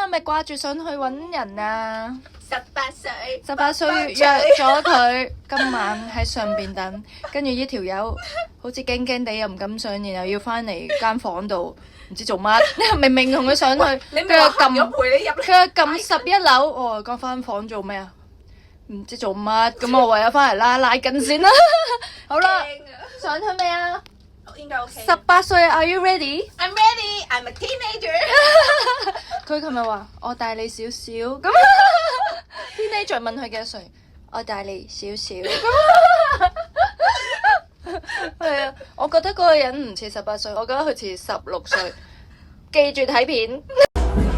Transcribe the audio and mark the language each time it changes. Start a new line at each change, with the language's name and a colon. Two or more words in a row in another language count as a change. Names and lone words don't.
Cantonese: 咪掛住上去揾人啊！18歲約咗佢今晚喺上邊等，跟住呢條友好似驚驚地又唔敢上，然後要翻嚟間房度唔知做乜，明明同佢上去，佢又撳11樓，我講翻房做咩啊？唔知做乜，咁我唯有翻嚟拉筋先啦。好啦，上去未啊？應該 OK。18歲 ，
English: Are you ready? I'm ready. I'm a teenager.
Cantonese: 佢琴日話我大你少少，咁 teenager 問佢幾多歲？我大你少少。係啊，我覺得嗰個人唔似18歲，我覺得佢似16歲。記住睇片。